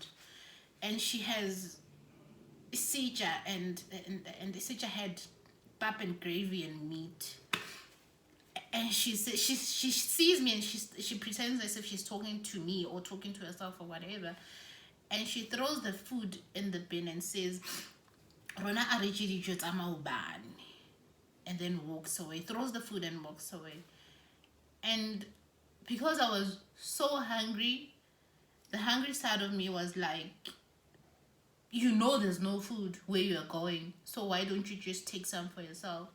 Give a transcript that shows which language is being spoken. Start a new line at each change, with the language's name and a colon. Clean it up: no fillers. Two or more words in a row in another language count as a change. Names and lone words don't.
English: And she has sija and the sija had pap and gravy and meat. And she sees me and she pretends as if she's talking to me or talking to herself or whatever. And she throws the food in the bin and says,
Tswana: Rona areji dijo tsa maobane.
English: And then walks away, throws the food and walks away. And because I was so hungry, the hungry side of me was like, you know there's no food where you're going, so why don't you just take some for yourself?